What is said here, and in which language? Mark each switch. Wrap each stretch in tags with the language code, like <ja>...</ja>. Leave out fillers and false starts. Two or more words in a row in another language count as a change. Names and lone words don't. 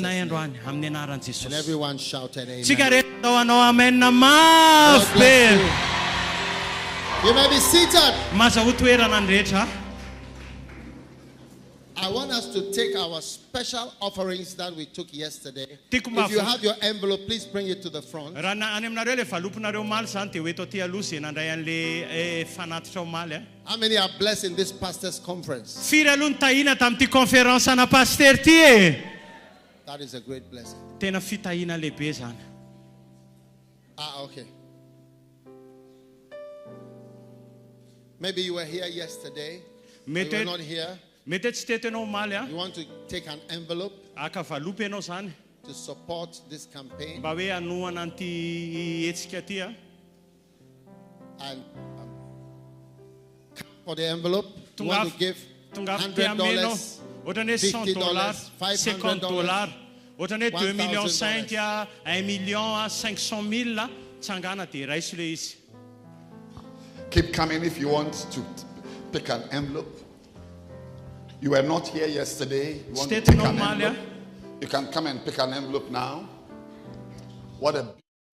<mg>aminay</mg> <en>name.</en> <mg>androany amin'ny anaran'i</mg> <en>And</en> <mg>Jesosy.</mg> <en>everyone shouted</en> <mg>Tsika</mg> <en>amen.</en> <mg>rehetra atao anao amen na</mg> <en>God</en> <mg>mafy</mg> <en>bless</en> <mg>be.</mg> <en>you. You may be seated.</en> <mg>Maza ho toerana ny rehetra.</mg> <en>I want us to take our special offerings that we took yesterday.</en> <mg>Tiako</mg> <en>If you</en> <mg>mafy.</mg> <en>have your envelope, please bring it to the front.</en> <mg>Raha any aminareo le valoponareo maly zany dia ho eto aty aloha zay nandray an'le fanatitra ao maly.</mg> <en>How many are blessed in this pastor's conference?</en> <mg>Firy aloha ny tahina tamin'ity conférence ana paster ty e.</mg> <en>That is a great blessing.</en> <mg>Tena fitahina lehibe zany.</mg> <en>Ah, okay. Maybe you were here yesterday. Or you were not here.</en> <mg>Mety tsy teto ianao maly a.</mg> <en>You want to take an envelope</en> <mg>Aka valopy ianao zany.</mg> <en>to support this campaign.</en> <mg>Mba hoe hanohana an'ity hetsika ty a.</mg> <en>And for the envelope, you want to give</en> <mg>Tongafy ty amenao.</mg> <en>$100,</en> <mg>Ohatrany hoe $100, $50, ohatrany hoe 2 millions 5 a 1 million a 500 000 a tsangana dia raiso le izy.</mg> <en>Keep coming if you want to pick an envelope. You were not here yesterday. You want to State pick an normal, envelope. You can come and pick an envelope now. What a</en>